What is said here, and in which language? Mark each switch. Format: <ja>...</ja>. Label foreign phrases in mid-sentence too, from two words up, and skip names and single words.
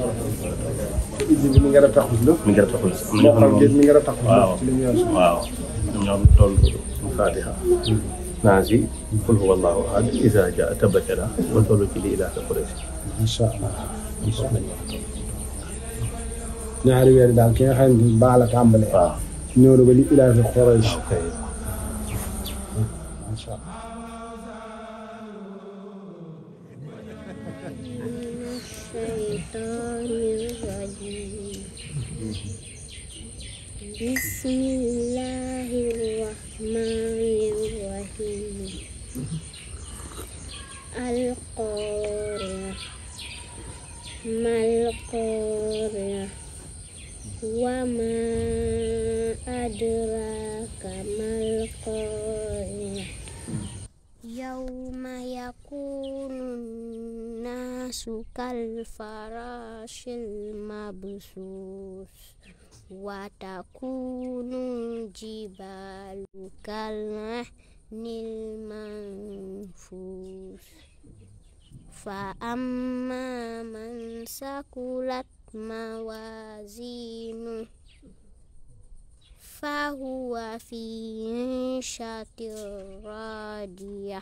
<wo>war a ijji bi mi nga a taxul la mi nga a taxul moo xam ngeen mi nga a taxul ci li ñu yor waaw ñoom toll fatiha naasi qul huwa allahu ahad iza jaa tabbat yadaa ba toll ci li ilaafi Quraysh</wo> <ar>إن شاء الله</ar> <wo>ñaari weer daal ki nga xam ne baax la tàmbalee waaw ñëw na ba li ilaafi Quraysh</wo> <ar>إن شاء الله Bismillahirrahmanirrahim. Al-Qari'ah. ما القارعة وما أدراك ما القارعة. يوم يكون الناس كالفراش المبثوث. وتكون الجبال كالعهن المنفوش. فأما من ثقلت موازينه فهو في عيشة راضية.</ar>